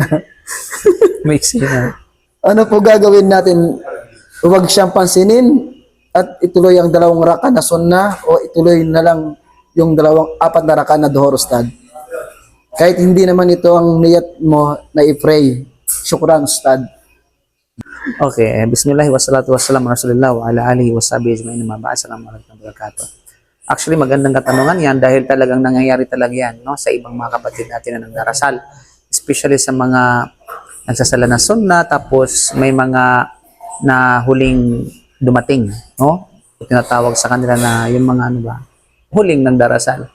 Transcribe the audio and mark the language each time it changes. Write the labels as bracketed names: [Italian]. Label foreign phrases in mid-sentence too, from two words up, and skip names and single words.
[English] Makes sense. [Filipino] Ano po gagawin natin? Huwag siyang pansinin at ituloy ang 2 raka na sunnah o ituloy na lang yung 4 na raka na duhor, Ustad. Kahit hindi naman ito ang niyat mo na i-pray. [Arabic] شكراً، أستاذ. Okay, بسم الله والصلاة والسلام على رسول الله وعلى آله وصحبه أجمعين أما بعد. السلام عليكم ورحمة الله وبركاته. [Filipino] Actually, magandang katanungan yan dahil talagang nangyayari talaga yan, no, sa ibang mga kapatid natin na nagdarasal. Especially sa mga nagsasala na sunnah, tapos may mga na huling dumating, no? Tinatawag sa kanila na yung mga ano ba, huling nagdarasal.